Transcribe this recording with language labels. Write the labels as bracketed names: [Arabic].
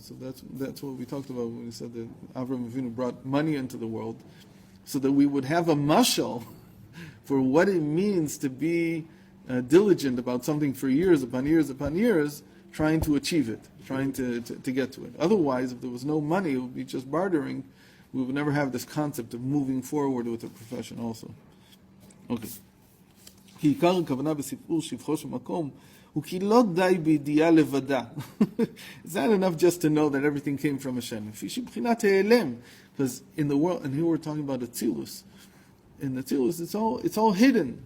[English] So that's what we talked about when we said that Avraham Avinu brought money into the world, so that we would have a mashal for what it means to be diligent about something for years upon years upon years, trying to achieve it, trying to get to it. Otherwise, if there was no money, it would be just bartering. We would never have this concept of moving forward with the profession also. Okay. [Hebrew] כי עיקר הכוונה בסיפור שבחו של מקום הוא כי לא די בידיעה לבדה. [English] It's not enough just to know that everything came from Hashem. [Hebrew] לפי שבחינת העלם. [English] Because in the world, and here we're talking about Atzilus. In Atzilus, it's all hidden.